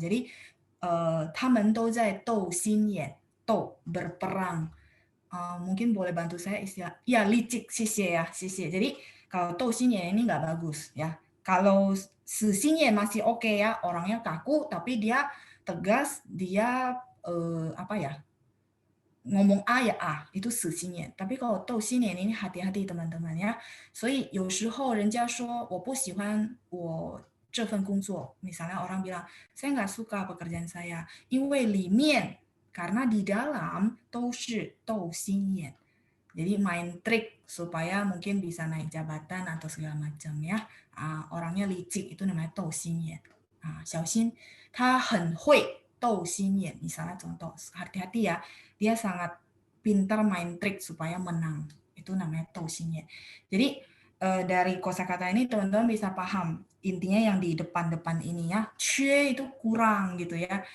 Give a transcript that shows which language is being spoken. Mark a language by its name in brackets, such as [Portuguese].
[Chinese] Jadi 他们都在斗心眼，斗 berperang. [Indonesian] Mungkin boleh bantu saya istilah, ya licik, sisye ya, sisye. Jadi kalau 斗心眼 ini nggak bagus ya. Kalau 死心眼 masih oke ya, orangnya kaku tapi dia tegas, dia apa ya, ngomong A ya A, itu 死心眼. Tapi kalau 斗心眼 ini hati-hati teman-teman ya. [Chinese] 所以有时候人家说我不喜欢我这份工作, [Indonesian] misalnya orang bilang, saya nggak suka pekerjaan saya, [Chinese] 因为里面 [Indonesian] karena di dalam [Chinese] 都是斗心眼. [Indonesian] Jadi main trik supaya mungkin bisa naik jabatan atau segala macam ya. Orangnya licik itu namanya 斗心眼. [Chinese] 小心他很会斗心眼. [Indonesian] Misalnya contoh, hati-hati ya, dia sangat pintar main trik supaya menang. Itu namanya 斗心眼. Jadi dari kosakata ini teman-teman bisa paham intinya yang di depan-depan ini ya, 缺 itu kurang gitu ya.